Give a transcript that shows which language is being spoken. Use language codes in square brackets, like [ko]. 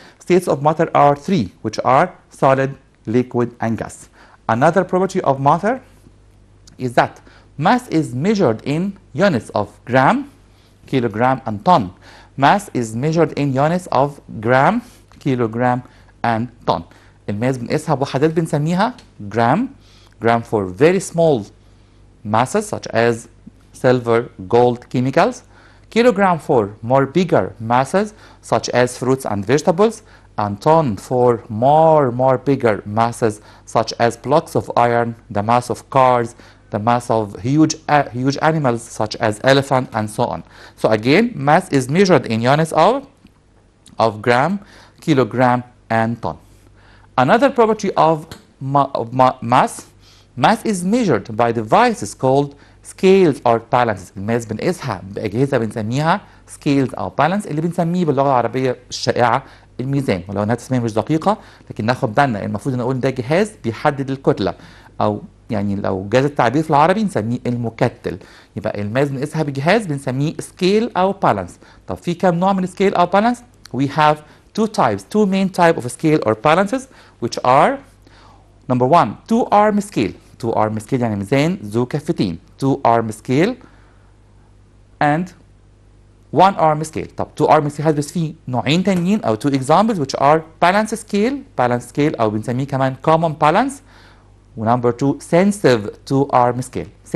[en] States of matter are 3, which are solid, liquid, and gas. Another property of matter is that mass is measured in units of gram, kilogram, and ton. Mass is measured in units of gram, kilogram, and ton. [ar] الماس بنقيسها بوحدات بنسميها gram. [en] Gram for very small masses such as silver, gold, chemicals. Kilogram for more bigger masses such as fruits and vegetables, and ton for more bigger masses such as blocks of iron, the mass of cars, the mass of huge animals such as elephant, and so on. So again, mass is measured in units of gram, kilogram, and ton. Another property of mass Mass is measured by devices called scales or balances. [ar] الماس بنقيسها بأجهزة بنسميها scales أو balance اللي بنسميه باللغة العربية الشائعة الميزان، ولو انها تسمية مش دقيقة لكن ناخد بالنا المفروض نقول ده جهاز بيحدد الكتلة، أو يعني لو جاز التعبير في العربي نسميه المكتل. يبقى الماس بنقيسها بجهاز بنسميه scale أو balance. طب في كام نوع من scale أو balance؟ [en] We have two main type of scale or balances which are number one two arm scale. [ar] two arm scale يعني ميزان ذو كفتين. [en] two arm scale and one arm scale. طب two arm scale [ar] هدرس فيه نوعين تانيين أو [en] two examples which are balance scale [ar] أو بنسميه كمان [en] common balance. ونمبر 2 sensitive two arm scale.